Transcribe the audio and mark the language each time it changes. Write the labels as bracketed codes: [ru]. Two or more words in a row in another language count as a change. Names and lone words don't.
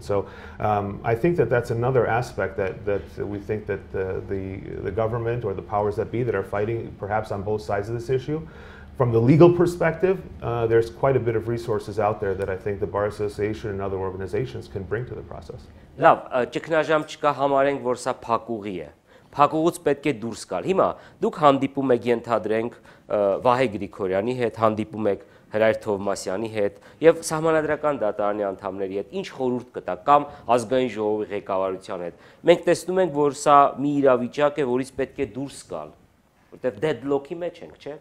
[en] So I think that's another aspect that we think that the government or the powers that be that are fighting perhaps on both sides of this issue. From the legal perspective, there's quite a bit of resources out there that I think the Bar Association and other organizations can bring to the process. [hy] Լավ, ճգնաժամ չկա, համարենք, որ սա փակուղի է։ Փակուղուց պետք է դուրս գալ։ Հիմա դուք հանդիպում եք, ենթադրենք, Վահե Գրիգորյանի հետ, հանդիպում եք Հրայր Թովմասյանի հետ եւ Սահմանադրական դատարանի անդամների հետ ինչ խորհուրդ կտա կամ ազգային ժողովի ղեկավարության հետ։ Մենք տեսնում ենք, որ սա մի իրավիճակ է, որից պետք է դուրս գալ, որտեղ deadlock-ի մեջ ենք, չէ՞։